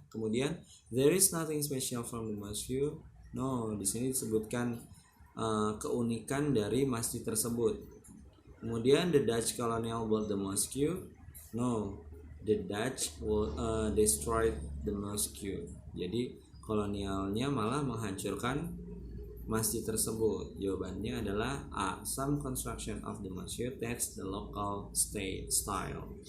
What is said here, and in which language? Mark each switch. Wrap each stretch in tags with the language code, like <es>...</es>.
<en>Kemudian there is nothing special from the mosque.</en> <id>No, di sini disebutkan keunikan dari masjid tersebut.</id> <en>Kemudian the Dutch colonial built the mosque. No, the Dutch destroyed the mosque.</en> <id>Jadi kolonialnya malah menghancurkan masjid tersebut. Jawabannya adalah A.</id> <en>Some construction of the mosque that's the local style.</en>